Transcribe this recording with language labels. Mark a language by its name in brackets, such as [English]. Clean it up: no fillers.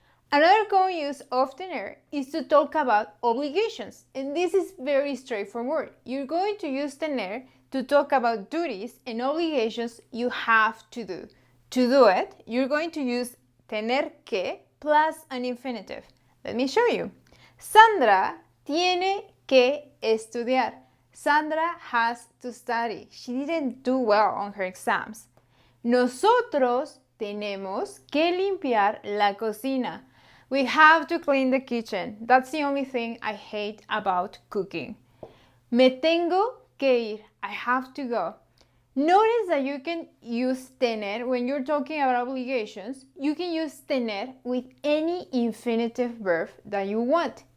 [English] Another common use of tener is to talk about obligations, and this is very straightforward. You're going to use tener to talk about duties and obligations you have to do. To do it, you're going to use tener que plus an infinitive. Let me show you. [Spanish] Sandra tiene que estudiar. [English] Sandra has to study. She didn't do well on her exams. [Spanish] Nosotros tenemos que limpiar la cocina. [English] We have to clean the kitchen. That's the only thing I hate about cooking. [Spanish] Me tengo que ir. [English] I have to go. Notice that you can use tener when you're talking about obligations. You can use tener with any infinitive verb that you want.